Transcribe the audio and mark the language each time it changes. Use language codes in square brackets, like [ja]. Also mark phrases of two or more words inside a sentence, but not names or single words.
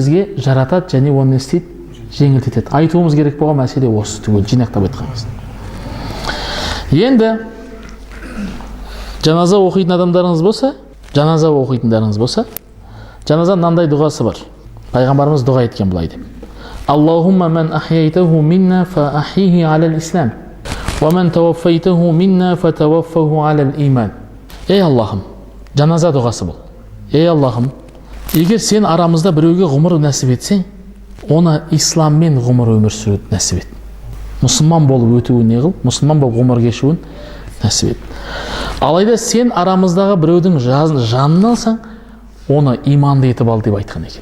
[kk] Бізге жаратады және оны не істейді? Жеңілдетеді. Айтуымыз керек болған мәселе осы түгел жинақтап айтқанымыз. Енді жаназа оқитын адамдарыңыз болса, жаназа мынандай дұғасы бар. Пайғамбарымыз дұға еткен былай деп: [ar] اللهم من أحييته منا فأحيه على الإسلام، ومن توفيته منا فتوفه على الإيمان. [kk] Ей Аллахым, жаназа дұғасы бұл. Ей Аллахым, егер сен арамызда біреуге ғұмыр нәсіп етсең, оны исламмен ғұмыр өмір сүруді нәсіп ет. Мұсылман болып өтуін не қыл? Мұсылман болып ғұмыр кешуін нәсіп ет. Алайда сен арамыздағы біреудің жанын алсаң, оны иманды етіп ал деп айтқан екен.